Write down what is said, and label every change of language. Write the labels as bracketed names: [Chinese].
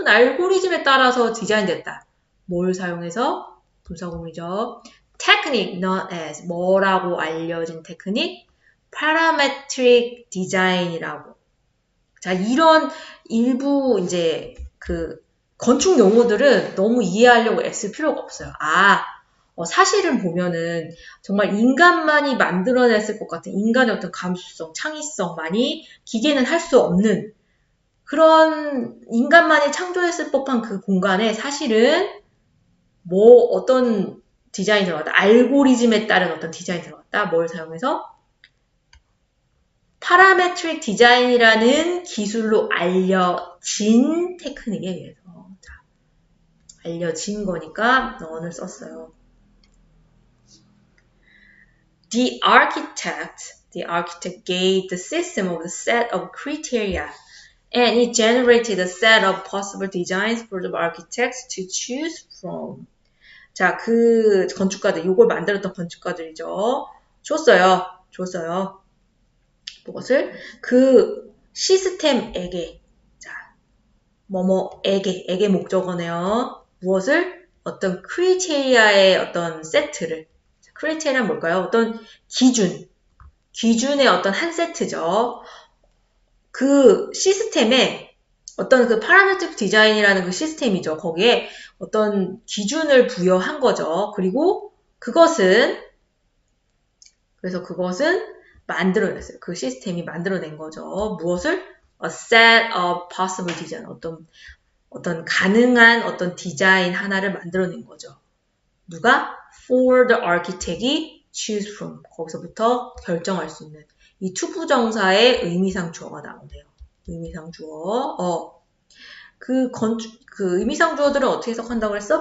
[Korean] 또 알고리즘에 따라서 디자인됐다. 뭘 사용해서? 분사구문이죠. [English] technique known as, [Korean] 뭐라고 알려진 테크닉? parametric design이라고. 자, 이런 일부 이제 그 건축 용어들은 너무 이해하려고 애쓸 필요가 없어요. 사실은 보면은 정말 인간만이 만들어냈을 것 같은 인간의 어떤 감수성, 창의성만이 기계는 할 수 없는 그런 인간만이 창조했을 법한 그 공간에 사실은 어떤 디자인이 들어갔다. 알고리즘에 따른 어떤 디자인이 들어갔다. 뭘 사용해서? 파라메트릭 디자인이라는 기술로 알려진 테크닉에 의해서. 자, 알려진 거니까 너는 썼어요. [English] The architect gave the system of the set of criteria and it generated a set of possible designs for the architects to choose from. [Korean] 자, 그 건축가들, 이걸 만들었던 건축가들이죠. 줬어요. 무엇을? 그 시스템에게, 자, 에게 목적어네요. 무엇을? 어떤 크리테리아의 어떤 세트를, 크리테리아는 뭘까요? 어떤 기준의 어떤 한 세트죠. 그 시스템에 어떤 그 파라메트릭 디자인이라는 그 시스템이죠. 거기에 어떤 기준을 부여한 거죠. 그리고 그것은 만들어냈어요. 그 시스템이 만들어낸 거죠. 무엇을? [English] A set of possible design. [Korean] 어떤 가능한 어떤 디자인 하나를 만들어낸 거죠. 누가? [English] For the architect이 choose from. [Korean] 거기서부터 결정할 수 있는 이 투부정사의 의미상 주어가 나오네요. 의미상 주어. 그 의미상 주어들은 어떻게 해석한다고 했어?